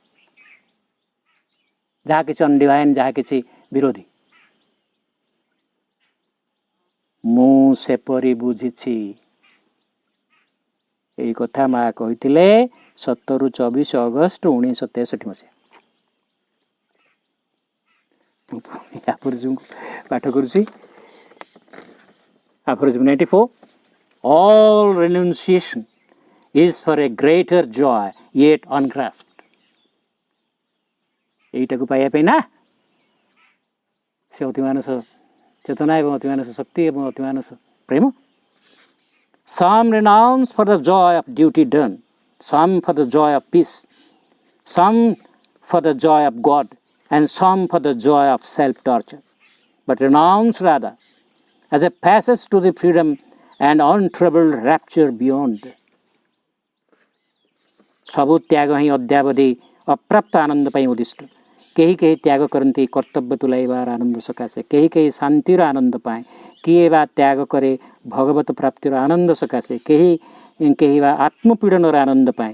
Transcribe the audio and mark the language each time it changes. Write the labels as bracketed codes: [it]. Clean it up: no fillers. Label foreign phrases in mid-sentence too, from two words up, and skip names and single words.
[or] ଯାହା କିଛି ଅନଡିଭାଇନ୍, ଯାହା କିଛି ବିରୋଧୀ, ମୁଁ ସେପରି ବୁଝିଛି। ଏହି କଥା ମା କହିଥିଲେ 17-24 ଅଗଷ୍ଟ 1963 ମସିହା। ଆପରିଜିମ୍ ପାଠ କରୁଛି, ଆପରିଜିମ୍ 94, [en] all renunciation is for a greater joy yet ungrasped. [or] এইটাକୁ ପାଇବା ପାଇଁ ନା, ସେ ଅତିମାନସ ଚେତନା ଏବଂ ଅତିମାନସ ଶକ୍ତି ଏବଂ ଅତିମାନସ ପ୍ରେମ। [en] Some renounce for the joy of duty done, some for the joy of peace, some for the joy of God, and some for the joy of self-torture. But renounce rather as a passage to the freedom and untroubled rapture beyond. [or] ସବୁ ତ୍ୟାଗ ହିଁ ଅଦ୍ୟାବଧି ଅପ୍ରାପ୍ତ ଆନନ୍ଦ ପାଇଁ ଉଦ୍ଦିଷ୍ଟ। କେହି କେହି ତ୍ୟାଗ କରନ୍ତି କର୍ତ୍ତବ୍ୟ ତୁଲାଇବାର ଆନନ୍ଦ ସକାଶେ, କେହି କେହି ଶାନ୍ତିର ଆନନ୍ଦ ପାଏ, କିଏ ବା ତ୍ୟାଗ କରେ ଭଗବତ ପ୍ରାପ୍ତିର ଆନନ୍ଦ ସକାଶେ, କେହି ବା ଆତ୍ମପୀଡ଼ନର ଆନନ୍ଦ ପାଏ।